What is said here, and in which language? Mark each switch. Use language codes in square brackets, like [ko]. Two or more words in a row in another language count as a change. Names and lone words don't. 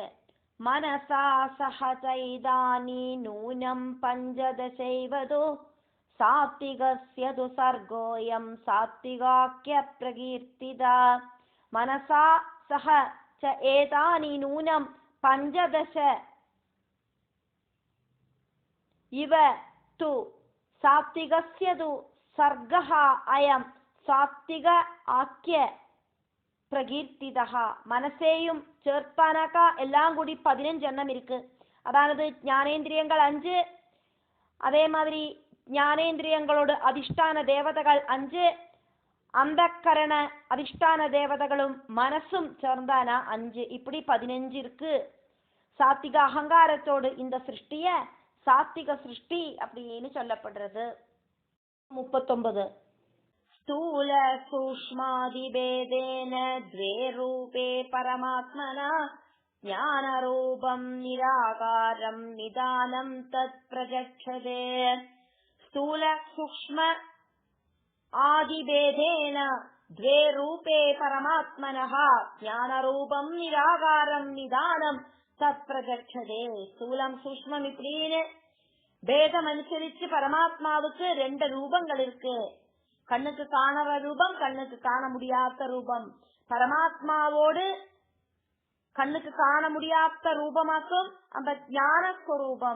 [sa] मनसा सहचैतानि नूनं पञ्चदशैवतु सात्विकस्यतु सर्गोयम् सात्विकाख्य प्रकीर्तिता. मनसा सह च एतानि नूनं पञ्चदश इव तु सात्विकस्य तु सर्गः अयं सात्विक आख्य प्रकीर्तितः. [ta] மனசேயும் சேர்த்தானாக்கா எல்லாம் கூடி 15 எண்ணம் இருக்கு. அதாவது ஞானேந்திரியங்கள் 5, அதே மாதிரி ஞானேந்திரியங்களோடு அதிஷ்டான தேவதைகள் 5, அந்த கரண அதிஷ்டான தேவதைகளும் மனசும் சேர்ந்தானா 5, இப்படி 15 இருக்கு. சாத்விக அகங்காரத்தோடு இந்த சிருஷ்டிய சாத்விக சிருஷ்டி அப்படின்னு சொல்லப்படுறது. 39. [sa] स्थूल सूक्ष्मादिभेदेन द्वे रूपे परमात्मना ज्ञानरूपं निराकारं निदानं तत् प्रचक्षते। स्थूल सूक्ष्म आदिभेदेन द्वे रूपे परमात्मनः ज्ञानरूपं निराकारं निदानं तत् प्रचक्षते. [ta] स्थूலம் சூக்ஷ்மம் இப்படின்னு பேதம் அனுசரிச்சு பரமாத்மாவுக்கு ரெண்டு ரூபங்கள் இருக்கு. கண்ணுக்கு காணற ரூபம், கண்ணுக்கு காண முடியாத ரூபம். பரமாத்மாவோடு கண்ணுக்கு காண முடியாத ரூபமாக்கும் அந்த ஞானஸ்வரூபம்.